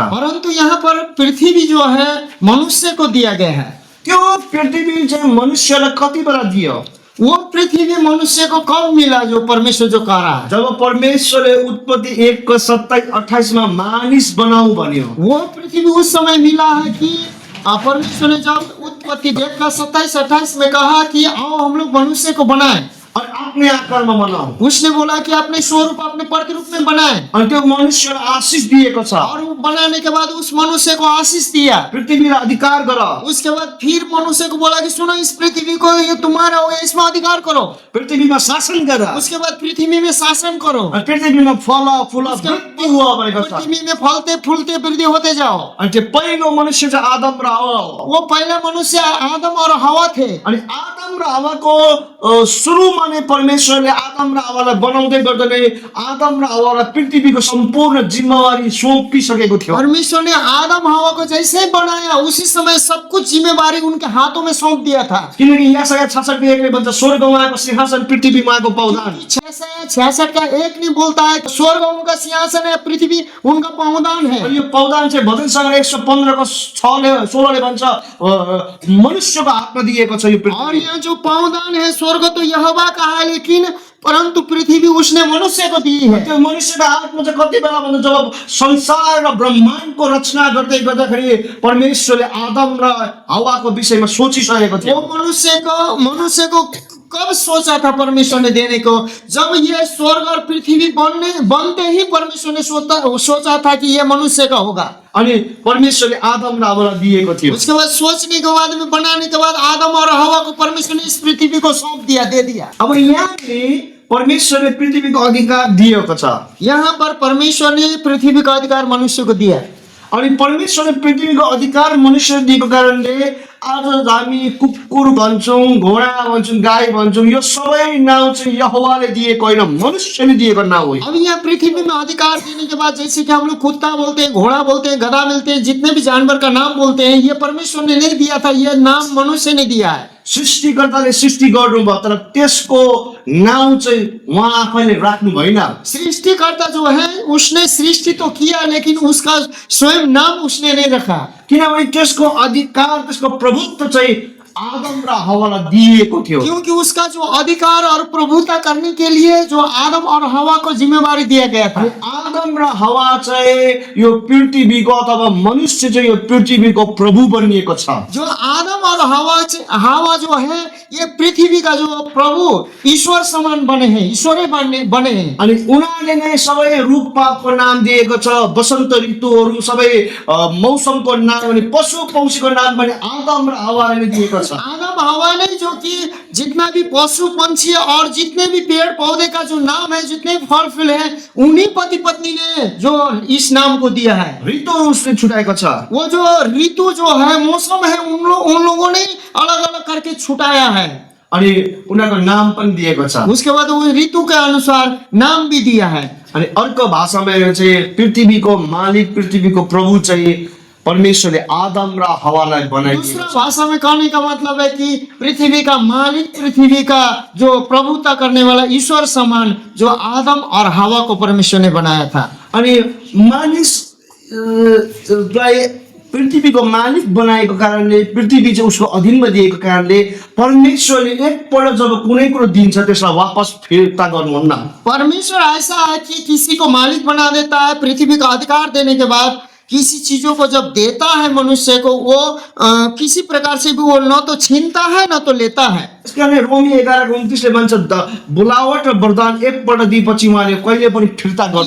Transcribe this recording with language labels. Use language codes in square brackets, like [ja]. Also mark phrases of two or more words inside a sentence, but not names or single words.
[hi] परंतु यहाँ पर पृथ्वी जो है मनुष्य को दिया गया है। [ne] त्यो पृथ्वी चाहिँ मनुष्यलाई कति बेला दियो? [hi] वो पृथ्वी मनुष्य को कब मिला जो परमेश्वर जो कह रहा है? [ne] जब परमेश्वरले उत्पत्ति 1:27-28 मा मानिस बनाऊ भन्यो। [hi] वो पृथ्वी उस समय मिला है कि परमेश्वर ने जब उत्पत्ति 1:27-28 में कहा कि आओ हम लोग मनुष्य को बनाए, [ne] अनि आफ्नै आकारमा बनाऊ। [hi] उसने बोला कि अपने स्वरूप अपने प्रतिरूप में बनाए, [ne] अनि त्यो मनुष्यलाई आशिष दिएको छ। [hi] और वो बनाने के बाद उस मनुष्य को आशीष दिया। [ne] पृथ्वीलाई अधिकार गर। [hi] उसके बाद फिर मनुष्य को बोला कि सुनो इस पृथ्वी को ये तुम्हारा हो, इसमें अधिकार करो। [ne] पृथ्वीमा शासन गर। [hi] उसके बाद पृथ्वी में शासन करो। [ne] अनि पृथ्वीमा फल फूल वृद्धि हुआ भनेको छ। [hi] पृथ्वी में फलते फूलते वृद्धि होते जाओ। [ne] अनि त्यो पहिलो मनुष्य चाहिँ आदम र हवा हो। [hi] वो पहला मनुष्य आदम और हवा थे। [ne] अनि आदम र हवाको सुरुमा नै परमेश्वरले आदम र हवालाई बनाउँदै गर्दा नै आदम र हवालाई पृथ्वीको सम्पूर्ण जिम्मेवारी सौंपिसकेको थियो। [hi] परमेश्वर ने आदम हवा को जैसे बनाया उसी समय सब कुछ जिम्मेवारी उनके हाथों में सौंप दिया था। [ne] किनकि यशाया 66:1 ले भन्छ स्वर्ग उहाँको सिंहासन, पृथ्वी उहाँको पौधान। [hi] 66 का 1 नहीं बोलता है स्वर्ग उनका सिंहासन है, पृथ्वी उनका पावदान है। [ne] अनि यो पौधान चाहिँ भजन संग्रह 115:16 ले भन्छ मनुष्यको हातमा दिएको छ यो पृथ्वी। [hi] और यह जो पावदान है स्वर्ग तो यहोवा का है, लेकिन परंतु पृथ्वी उसने मनुष्य को दी है। [ne] त्यो मनुष्यको हातमा चाहिँ कति बेला भन्दा जब संसार र ब्रह्माण्डको रचना गर्दै गर्दाखेरि परमेश्वरले आदम र हवाको विषयमा सोचिसकेको थियो। [hi] वो मनुष्य को कब सोचा था परमेश्वर ने देने को? जब ये स्वर्ग और पृथ्वी बनते ही परमेश्वर ने सोचा था कि ये मनुष्य का होगा। [ne] अनि परमेश्वरले आदम र हवालाई दिएको थियो। [hi] उसके बाद सोचने के बाद में बनाने के बाद आदम और हवा को परमेश्वर ने इस पृथ्वी को सौंप दिया, दे दिया। [ne] अब यहाँले परमेश्वरले पृथ्वीको अधिकार दिएको छ। [hi] यहाँ पर परमेश्वर ने पृथ्वी का अधिकार मनुष्य को दिया। [ne] अनि परमेश्वरले पृथ्वीको अधिकार मनुष्यले दिएको कारणले आज हामी कुकुर भन्छौँ, घोडा भन्छौँ, गाई भन्छौँ, यो सबै नाउँ चाहिँ यहोवाले दिएको होइन, मनुष्यले दिएको नाउँ हो। [hi] अब यहाँ पृथ्वी में अधिकार देने के बाद जैसे कि हम लोग कुत्ता बोलते हैं, घोड़ा बोलते हैं, गधा मिलते हैं, जितने भी जानवर का नाम बोलते हैं, ये परमेश्वर ने नहीं दिया था, ये नाम मनुष्य ने दिया है। [ne] सृष्टिकर्ताले सृष्टि गर्नुभयो तर त्यसको नाउँ चाहिँ उहाँ आफैले राख्नु भएन। [hi] सृष्टिकर्ता जो है उसने सृष्टि तो किया लेकिन उसका स्वयं नाम उसने नहीं रखा। [ne] किनभने त्यसको अधिकार, त्यसको प्रभुत्व चाहिँ आदम र हवालाई दिएको थियो। [hi] क्योंकि उसका जो अधिकार और प्रभुता करने के लिए जो आदम और हवा को जिम्मेवारी दिया गया था। [ne] आदम र हवा चाहिँ यो पृथ्वीको अथवा मनुष्य चाहिँ यो पृथ्वीको प्रभु बनिएको छ। [hi] जो आदम और हवा जो है ये पृथ्वी का जो प्रभु ईश्वर समान बने हैं, ईश्वरै बने हैं। [ne] अनि उनीहरूले नै सबै रुखपातको नाम दिएको छ, वसन्त ऋतुहरू सबै मौसमको नाम, अनि पशु पक्षीको नाम पनि आदम र हवाले नै दिएको छ। [hi] आदम आदम हवा नहीं, जो कि जितना भी पशु पंछी और जितने भी पेड़ पौधे का जो नाम है, जितने भी फल फूल है, उन्हीं पति पत्नी ने जो इस नाम को दिया है। [ne] ऋतु उसले छुटाएको छ। [hi] वो जो ऋतु जो है, मौसम है, उन लोगों ने अलग अलग करके छुटाया है। [ne] अनि उनीहरूको नाम पनि दिएको छ। [hi] उसके बाद वो ऋतु के अनुसार नाम भी दिया है। [ne] अनि अर्को भाषामा यो चाहिँ पृथ्वीको मालिक, पृथ्वीको प्रभु चाहिँ परमेश्वरले आदम र हवालाई बनाइदिएको [hi] दूसरा [ne] छ। [hi] भाषा में कहने का मतलब है कि पृथ्वी का मालिक, पृथ्वी का जो प्रभुता करने वाला ईश्वर समान जो आदम और हवा को परमेश्वर ने बनाया था। [ne] अनि मानिसलाई पृथ्वीको मालिक बनाएको कारणले, पृथ्वी चाहिँ उसको अधीनमा दिएको कारणले परमेश्वरले एकपल्ट जब कुनै कुरो दिन्छ त्यसलाई वापस फिर्ता गर्नुहुन्न। [hi] परमेश्वर ऐसा है कि किसी को मालिक बना देता है, पृथ्वी का अधिकार देने के बाद किसी चीजों को जब देता है मनुष्य को, वो किसी प्रकार से भी वो न तो छीनता है न तो लेता है। [ne] त्यसकारणले रोमी 11:29 भन्छ बोलावट र वरदान एकपल्ट दिएपछि उहाँले कहिले पनि फिर्ता गर्नुहुन्न।